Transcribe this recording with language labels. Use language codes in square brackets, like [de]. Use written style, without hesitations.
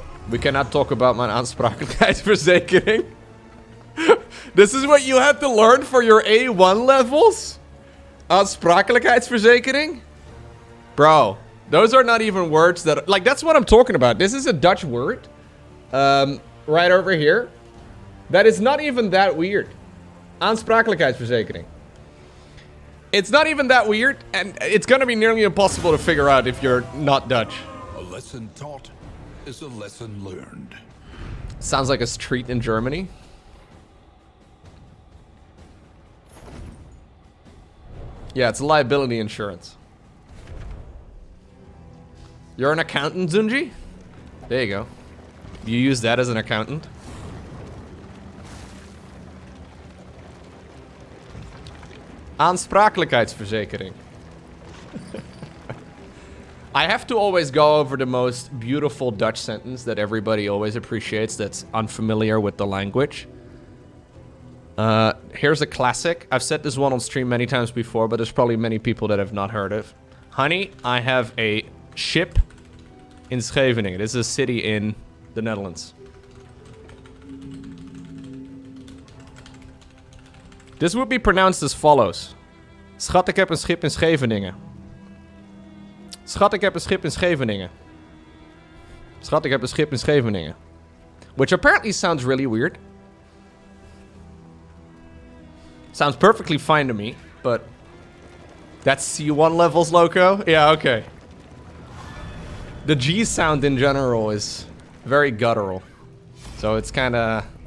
[en] We cannot talk about my aansprakelijkheidsverzekering. This is what you have to learn for your A1 levels? [nl] Aansprakelijkheidsverzekering? [en] Bro. Those are not even words that... Like, that's what I'm talking about. This is a Dutch word. Right over here. That is not even that weird. [nl] Aansprakelijkheidsverzekering. [en] It's not even that weird, and it's gonna be nearly impossible to figure out if you're not Dutch. A lesson taught is a lesson learned. Sounds like a street in Germany. Yeah, it's liability insurance. You're an accountant, Zunji? There you go. You use that as an accountant? [nl] Aansprakelijkheidsverzekering. [en] I have to always go over the most beautiful Dutch sentence that everybody always appreciates that's unfamiliar with the language. Here's a classic. I've said this one on stream many times before, but there's probably many people that have not heard it. Honey, I have a ship in Scheveningen. This is a city in the Netherlands. This would be pronounced as follows. [nl] Schat, ik heb een schip in Scheveningen. Schat, ik heb een schip in Scheveningen. Schat, ik heb een schip in Scheveningen. [en] Which apparently sounds really weird. Sounds perfectly fine to me, but... That's C1 levels, Lowko? Yeah, okay. The G sound in general is very guttural. So it's kinda...